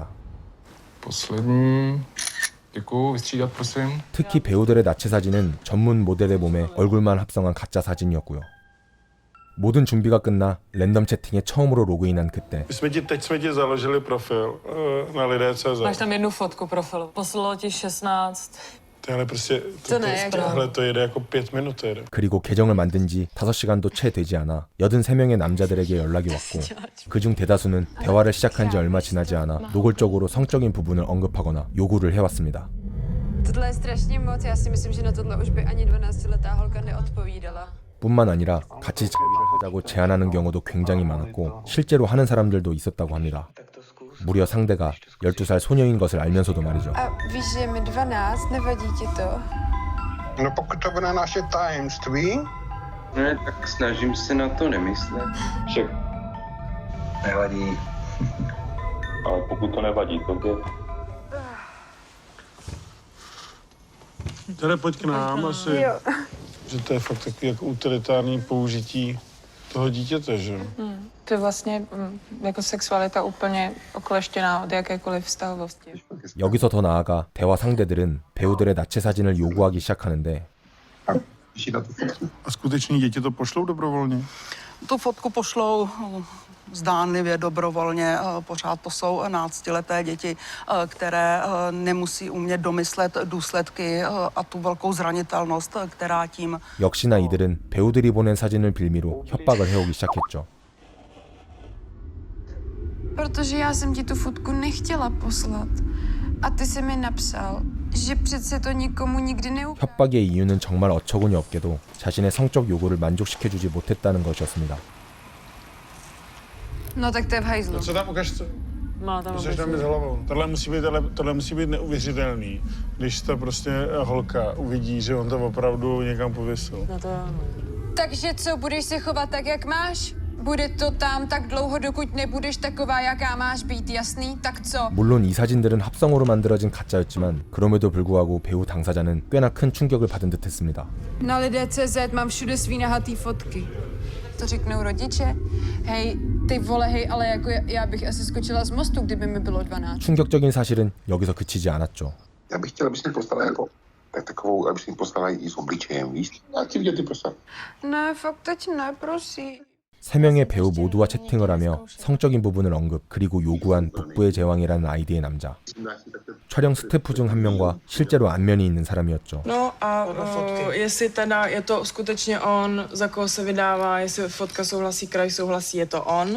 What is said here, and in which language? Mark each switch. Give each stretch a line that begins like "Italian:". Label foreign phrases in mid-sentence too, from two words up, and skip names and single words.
Czech: poslední. Děkuju, vystřídat prosím.
Korean: 특히 배우들의 나체 사진은 전문 모델의 몸에 얼굴만 합성한 가짜 사진이었고요. 모든 준비가 끝나 랜덤 채팅에 처음으로 로그인한 그때
Czech: Teď jsme ti založili profil na lidé.cz. Máš tam jednu fotku profilu. Poslalo ti 16. Ale prostě tohle to jede jako 5 minut to jede.
Korean: 그리고 계정을 만든 지 5시간도 채 되지 않아 83명의 남자들에게 연락이 왔고 그중 대다수는 대화를 시작한 지 얼마 지나지 않아 노골적으로 성적인 부분을 언급하거나 요구를 해왔습니다.
Czech: Tohle je strašně moc, já si myslím, že na tohle už by ani 12letá holka neodpovídala.
Korean: 뿐만 아니라 같이 자위를 하자고 제안하는 경우도 굉장히 많았고 실제로 하는 사람들도 있었다고 합니다. 무려 상대가 12살 소녀인 것을 알면서도 말이죠.
Czech: A víš, že je mi 12, nevadí ti to? No pokud to bude naše tajemství. Ne, tak snažím se na to nemyslet. Však nevadí. Ale pokud to nevadí tobě. Tady pojď k nám asi. Že to je fakt takový jako utilitární použití toho dítěte, že? To je vlastně jako sexualita úplně okleštěná od jakékoliv vztahovosti.
Korean: 여기서 더 나아가 대화 상대들은 배우들의 나체 사진을 요구하기 시작하는데
Czech: A skuteční děti to pošlou dobrovolně? Tu fotku pošlou zdánlivě dobrovolně, pořád to jsou náctileté děti, které nemusí umět domyslet důsledky a tu velkou zranitelnost, která tím...
Korean: 역시나 이들은 배우들이 보낸 사진을 빌미로 협박을 해오기 시작했죠.
Czech: Protože já jsem ti tu fotku nechtěla poslat. A ty jsi mi napsal, že přece to nikomu nikdy neukážu.
Korean: 협박의 이유는 정말 어처구니 없게도 자신의 성적 요구를 만족시켜주지 못했다는 것이었습니다.
Czech: No tak to je v hajzlu. Co tam ukaž? Má tam Což tam je s hlavou. Tohle musí být neuvěřitelný, když ta prostě holka uvidí, že on to opravdu někam pověsil. No to ano. Takže co, budeš se chovat tak, jak máš? Bude to tam tak dlouho, dokud nebudeš taková, jaká máš být, jasný? Tak co?
Korean: 물론 이 사진들은 합성으로 만들어진 가짜였지만 그럼에도 불구하고 배우 당사자는 꽤나 큰 충격을 받은 듯했습니다.
Czech: Na lidé.cz mám všude svý nahatý fotky. To řeknou rodiče. Hej, ty vole, hej, ale jako já bych asi skočila z mostu, kdyby mi bylo 12.
Korean: 충격적인 사실은 여기서 그치지 않았죠.
Czech: Já bych chtěl, aby si poslala jako takovou, aby si poslala i s obličejem, víš? Já ti vidět ty poslal. Ne, fakt teď ne, prosím.
Korean: 3명의 배우 모두와 채팅을 하며 성적인 부분을 언급 그리고 요구한 북부의 제왕이라는 아이디의 남자. 촬영 스태프 중 한 명과 실제로 안면이 있는 사람이었죠.
Czech: No a jestli teda je to skutečně on, za koho se vydává, jestli fotka souhlasí, kraj souhlasí, je to on.